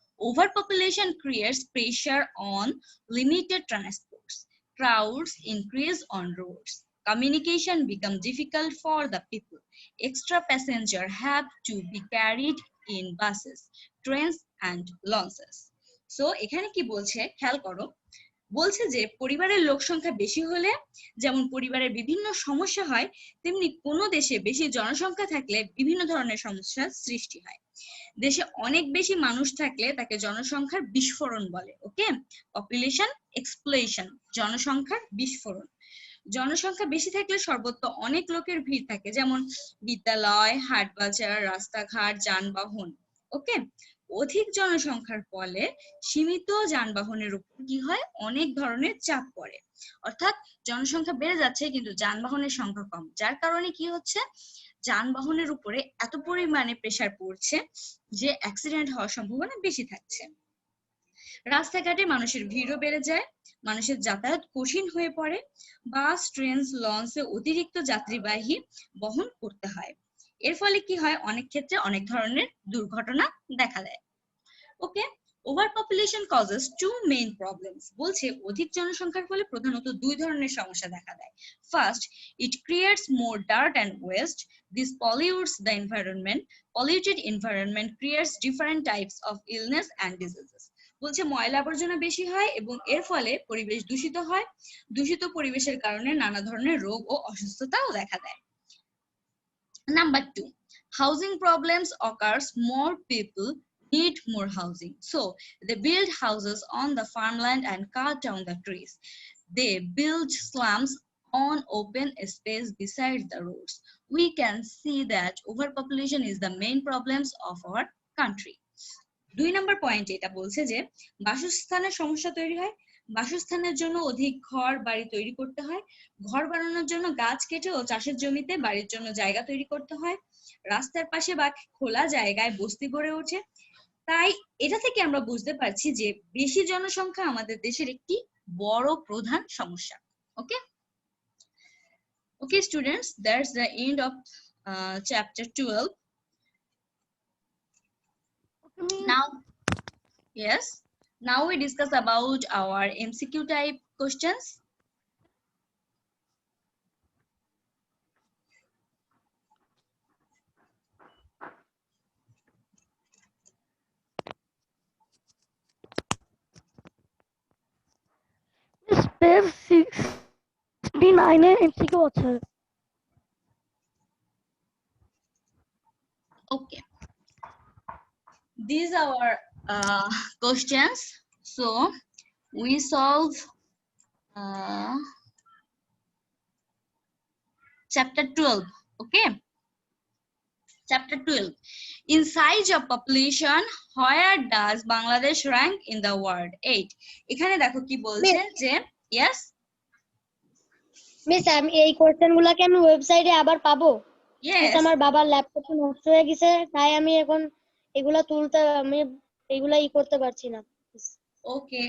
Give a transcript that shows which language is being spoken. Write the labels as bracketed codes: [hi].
[en] Overpopulation creates pressure on limited transports. Crowds increase on roads. Communication becomes difficult for the people. Extra passengers have to be carried in buses, trains, and launches. [bn] So, এখানে কি বলছে খেয়াল করো, বলছে যে পরিবারের লোক সংখ্যা বেশি হলে যেমন পরিবারের বিভিন্ন সমস্যা হয়, তেমনি কোনো দেশে বেশি জনসংখ্যা থাকলে বিভিন্ন ধরনের সমস্যার সৃষ্টি হয়। দেশে অনেক বেশি মানুষ থাকলে তাকে জনসংখ্যার বিস্ফোরণ বলে। ওকে, পপুলেশন এক্সপ্লোশন, জনসংখ্যার বিস্ফোরণ। জনসংখ্যা বেশি থাকলে সর্বত্র অনেক লোকের ভিড় থাকে, যেমন বিদ্যালয়, হাট বাজার, রাস্তাঘাট, যানবাহন। ওকে, অধিক জনসংখ্যার ফলে সীমিত যানবাহনের উপর কি হয়, অনেক ধরনের চাপ পড়ে। অর্থাৎ জনসংখ্যা বেড়ে যাচ্ছে কিন্তু যানবাহনের সংখ্যা কম, যার কারণে কি হচ্ছে, যানবাহনের উপরে এত পরিমাণে প্রেসার পড়ছে যে অ্যাক্সিডেন্ট হওয়ার সম্ভাবনা বেশি থাকছে। রাস্তাঘাটে মানুষের ভিড়ও বেড়ে যায়, মানুষের যাতায়াত কঠিন হয়ে পড়ে, বাস, ট্রেন, লঞ্চে অতিরিক্ত যাত্রীবাহী বহন করতে হয়। এর ফলে কি হয়, অনেক ক্ষেত্রে অনেক ধরনের দুর্ঘটনা দেখা দেয়। [en] Okay, overpopulation causes two main problems. [bn] বলছে অধিক জনসংখ্যার ফলে প্রধানত দুই ধরনের সমস্যা দেখা দেয়। [en] First, it creates more dirt and waste. This pollutes the environment. Polluted environment creates different types of illness and diseases. [bn] বলছে ময়লা আবর্জনা বেশি হয় এবং এর ফলে পরিবেশ দূষিত হয়। দূষিত পরিবেশের কারণে নানা ধরনের রোগ ও অসুস্থতাও দেখা দেয়। [en] Number 2, housing problems occurs. More people need more housing, so they build houses on the farmland and cut down the trees. They build slums on open space beside the roads. We can see that overpopulation is the main problems of our country. [bn] 2 number point এটা বলছে যে বাসস্থানের সমস্যা তৈরি হয়। বাসস্থানের জন্য অধিক ঘর বাড়ি তৈরি করতে হয়। ঘর বানানোর জন্য গাছ কেটে ও চাষের জমিতে বাড়ির জন্য জায়গা তৈরি করতে হয়। রাস্তার পাশে বা খোলা জায়গায় বস্তি গড়ে ওঠে। তাই এটা থেকে আমরা বুঝতে পারছি যে বেশি জনসংখ্যা আমাদের দেশের একটি বড় প্রধান সমস্যা। [en] Okay, okay students, that's the end of chapter 12. Now, yes, now we discuss about our MCQ type questions. [bn] Page 69 এর এমসিকিউ আছে। [en] Okay, these are our questions. So we solve chapter 12. Okay, chapter 12. In size of population, where does Bangladesh rank in the world? 8. [bn] এখানে দেখো কি বলছে যে yes miss, আমি এই কোশ্চেনগুলোকে আমি ওয়েবসাইটে আবার পাবো? [en] yes [bn] আমার বাবার ল্যাপটপটা নষ্ট হয়ে গেছে, তাই আমি এখন এগুলা তুলতে আমি এগুলা করতে পারছি না। [en] okay